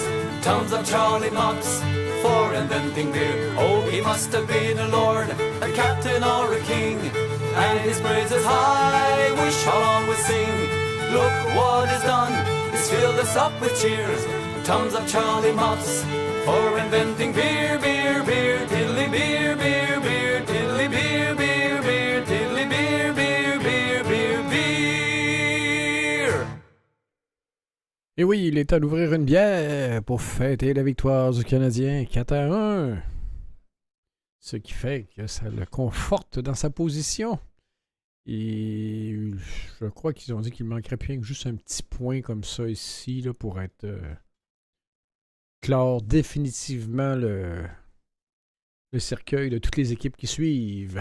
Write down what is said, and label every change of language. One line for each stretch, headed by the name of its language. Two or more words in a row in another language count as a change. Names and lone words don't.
English: Tons of Charlie Mops for inventing beer. Oh, he must have been a lord, a captain or a king, and his praises high we shall always sing. Look what is done, it's filled us up with cheers. Tons of Charlie Mops for inventing beer, beer, beer, tiddly beer, beer, beer, tiddly beer, beer, beer, tiddly beer, beer, beer, beer, beer.
French: Et oui, il est temps d'ouvrir une bière pour fêter la victoire du Canadien 4-1. Ce qui fait que ça le conforte dans sa position. Et je crois qu'ils ont dit qu'il manquerait bien que juste un petit point comme ça ici là, pour être clore définitivement le cercueil de toutes les équipes qui suivent.